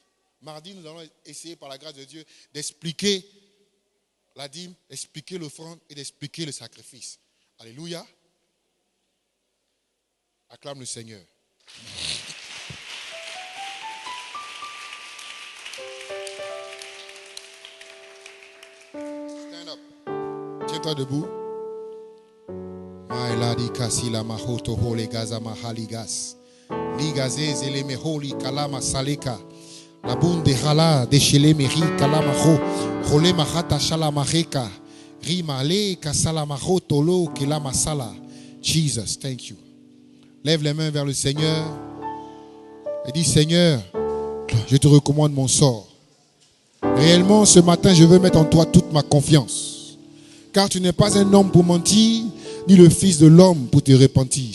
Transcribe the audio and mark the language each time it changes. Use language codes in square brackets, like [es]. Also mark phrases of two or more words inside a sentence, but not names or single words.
[fr] Mardi, nous allons essayer, par la grâce de Dieu, d'expliquer la dîme, d'expliquer l'offrande et d'expliquer le sacrifice. Alléluia. Acclame le Seigneur. [en] Stand up. [fr] Tiens-toi debout. Maeladi kasila mahoto hole gaza mahaligas. Ligaze zele meholi kalama saleka. La bunde hala de shele meri kalama ho. Hole mahata shala maheka. Rimale kasala mahoto lo kilama sala. [en] Jesus, thank you. [fr] Lève les mains vers le Seigneur et dis Seigneur, je te recommande mon sort. Réellement, ce matin, je veux mettre en toi toute ma confiance. Car tu n'es pas un homme pour mentir, ni le fils de l'homme pour te repentir.